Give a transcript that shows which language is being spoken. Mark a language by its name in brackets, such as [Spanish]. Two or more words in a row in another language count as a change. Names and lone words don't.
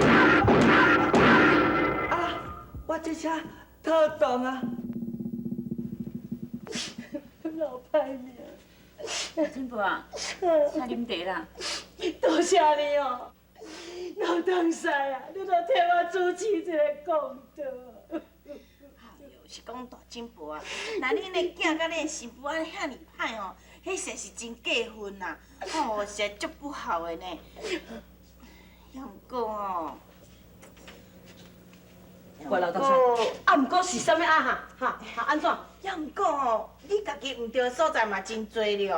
[Min Nan Chinese] 啊，我这车特动啊，老歹命。金婆啊，请啉茶啦。多谢你哦，老东西啊，你都替我主持一个公道。哎呦，是讲大金婆啊，那恁的囝甲恁的媳妇啊遐尼歹哦，迄实是真过分呐，哦，实在足不好的呢。也毋过哦，我老东西，啊，毋过是啥物啊哈？安怎？也毋过哦，你家己毋对的所在嘛真多了。